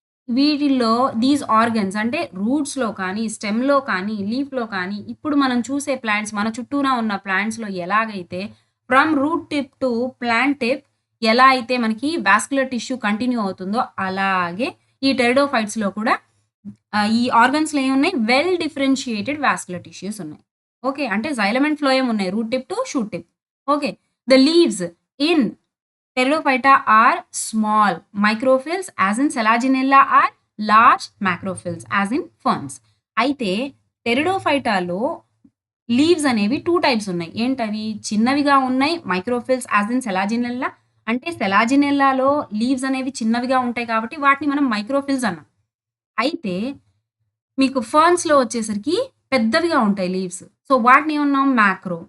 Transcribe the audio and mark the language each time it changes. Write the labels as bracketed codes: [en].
[te] వీటిల్లో [en] these organs [te] అంటే రూట్స్‌లో కానీ, స్టెమ్‌లో కానీ, లీఫ్‌లో కానీ ఇప్పుడు మనం చూసే ప్లాంట్స్ మన చుట్టూరా ఉన్న ప్లాంట్స్‌లో ఎలాగైతే [en] from root tip to plant tip [te] ఎలా అయితే మనకి వాస్కులర్ టిష్యూ కంటిన్యూ అవుతుందో అలాగే ఈ టెరిడోఫైట్స్‌లో కూడా ఈ ఆర్గన్స్‌లో ఏమున్నాయి? [en] well differentiated vascular tissues [te] ఉన్నాయి. [en] Okay. [te] అంటే [en] xylem and phloem [te] ఉన్నాయి. [en] Root tip to shoot tip. Okay. The leaves in Pteridophyta are small microphylls as in Selaginella are large macrophylls as in ferns. [te] అయితే టెరిడోఫైటాలో లీవ్స్ అనేవి 2 types ఉన్నాయి. ఏంటవి? చిన్నవిగా ఉన్నాయి [en] Microphylls as in Selaginella. [te] అంటే సెలాజినెల్లాలో లీవ్స్ అనేవి చిన్నవిగా ఉంటాయి కాబట్టి వాటిని మనం మైక్రోఫిల్స్ అన్నాం. అయితే మీకు ఫర్న్స్‌లో వచ్చేసరికి పెద్దవిగా ఉంటాయి లీవ్స్. సో, వాటిని ఏమన్నాం? మాక్రో.